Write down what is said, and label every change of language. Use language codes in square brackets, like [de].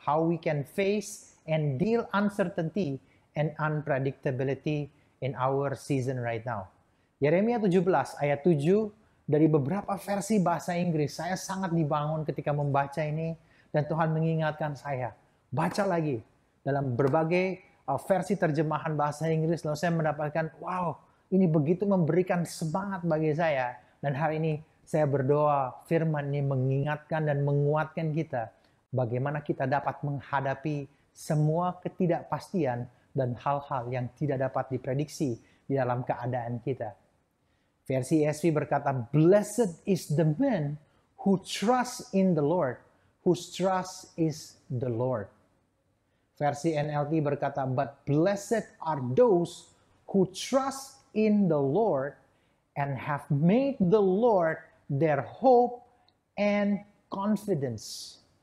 [en] How we can face and deal uncertainty and unpredictability in our season right now. [id] Yeremia 17 ayat 7 dari beberapa versi bahasa Inggris. Saya sangat dibangun ketika membaca ini dan Tuhan mengingatkan saya. Baca lagi dalam berbagai versi terjemahan bahasa Inggris, lalu saya mendapatkan, wow, ini begitu memberikan semangat bagi saya. Dan hari ini saya berdoa, firman ini mengingatkan dan menguatkan kita, bagaimana kita dapat menghadapi semua ketidakpastian dan hal-hal yang tidak dapat diprediksi di dalam keadaan kita. Versi ESV berkata, [en] blessed is the man who trusts in the Lord, whose trust is the Lord. [id] Versi NLT berkata, [en] but blessed are those who trust in the Lord and have made the Lord their hope and confidence.